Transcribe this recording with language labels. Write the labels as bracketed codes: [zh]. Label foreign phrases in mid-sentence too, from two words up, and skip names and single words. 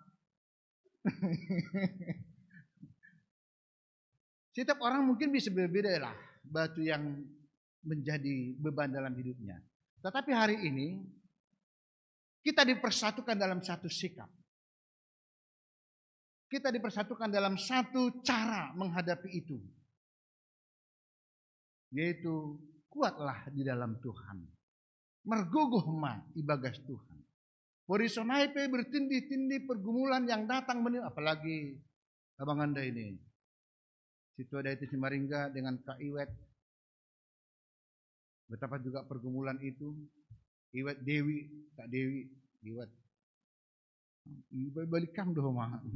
[id] Setiap orang mungkin bisa berbeda lah batu yang menjadi beban dalam hidupnya. Tetapi hari ini kita dipersatukan dalam satu sikap. Kita dipersatukan dalam satu cara menghadapi itu. Yaitu kuatlah di dalam Tuhan. [bts] Mergogoh ma ibagas Tuhan. [id] Porisonaipe bertindih-tindih pergumulan yang datang apalagi Abang Anda ini. Situ ada itu Simaringga dengan Kak Iwet. Betapa juga pergumulan itu. [bts] Iwet Dewi, Kak Dewi, Iwet. Balikam doh mah.